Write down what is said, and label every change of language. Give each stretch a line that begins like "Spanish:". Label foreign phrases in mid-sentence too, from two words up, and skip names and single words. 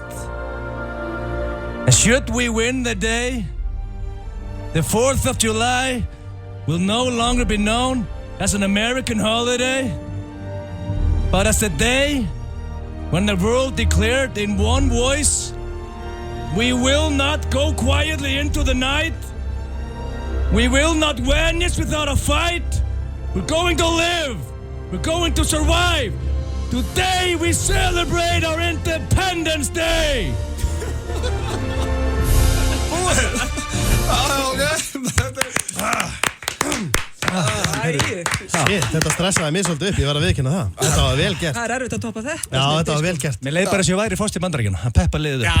English: And should we win the day, the 4th of July will no longer be known as an American holiday, but as the day when the world declared in one voice, we will not go quietly into the night. We will not vanish without a fight. We're going to live. We're going to survive. Today we celebrate our Independence Day.
Icelandic: Þetta stressaði mig svolítið upp, ég var að viðkynna það. Þetta var vel gert. Það er erfitt að toppa þetta. Já, þetta var vel gert. Mér leið bara að ég væri fórst í Bandaríkjunum. Hann peppa liðið upp.